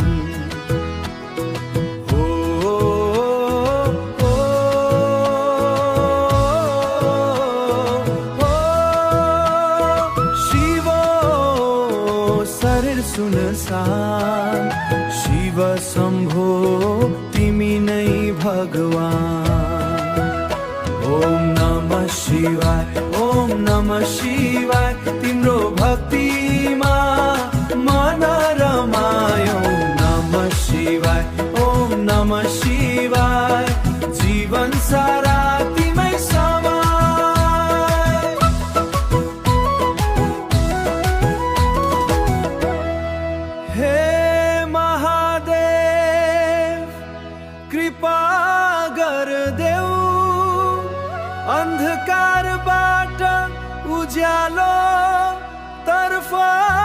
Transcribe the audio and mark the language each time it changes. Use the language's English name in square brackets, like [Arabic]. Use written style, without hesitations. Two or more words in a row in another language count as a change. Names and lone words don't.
[Nepali] सुनसान शिव शम्भो तिमी नै भगवान। [Sanskrit] ओम नमः शिवाय, ओम नमः शिवाय, [Nepali] तिम्रो भक्तिमा मन रमायो। [Sanskrit] नमः शिवाय, ओम नमः शिवाय, [Nepali] जीवन सारा तिमै समाय। हे महादेव कृपा गर्देऊ, अन्धकारबाट उज्यालो तर्फ